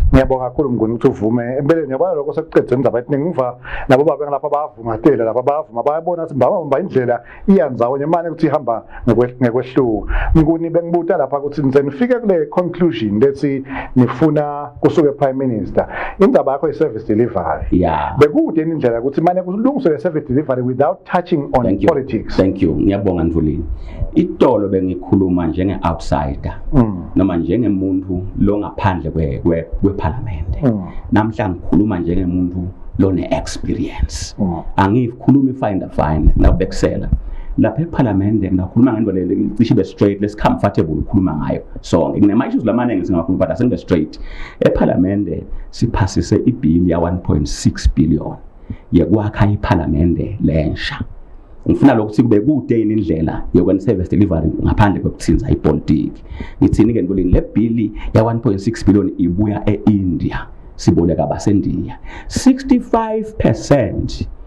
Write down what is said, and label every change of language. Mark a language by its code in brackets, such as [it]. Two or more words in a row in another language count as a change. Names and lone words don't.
[ss] ngiyabonga kakhulu Mnguni ukuthi uvume empeleni yabona lokho sekuqedwe indzaba ethi ngiva labo babe ngilapha bayavungatela laba bayavuma bayabona ukuthi mbamba indlela iyanzawo nyemane ukuthi ihamba ngekwehluka Mnguni bengibuta lapha ukuthi nize nifike kule conclusion lethi nifuna kusuke prime minister indaba yakho [en] service delivery yeah [ss] bekude indlela ukuthi manje kulungiswe [en] service delivery without touching on politics thank you [ss] ngiyabonga Mvuleni itolo bengikhuluma njenge outsider noma njengemuntu lo ngaphandle kweparlament namhla ngikhuluma njengemuntu lone experience angikhulumi fine nabekusela lapha eParliament ngakhuluma ngendlela lecishe [en] be straight [ss] lesi comfortable ukukhuluma ngayo sonke ngine issues lamanenge singakhuluma but asenbe straight eParliament siphasise ibill ya 1.6 billion yekwakha iParliament lensha ngifuna lokuthi kube kude indlela yokwenza [en] service delivery [ss] ngaphandle kokuthinza ipolitiki ngithini ke ngolini le bill ya 1.6 billion ibuya eIndia siboleka abasendiya 65%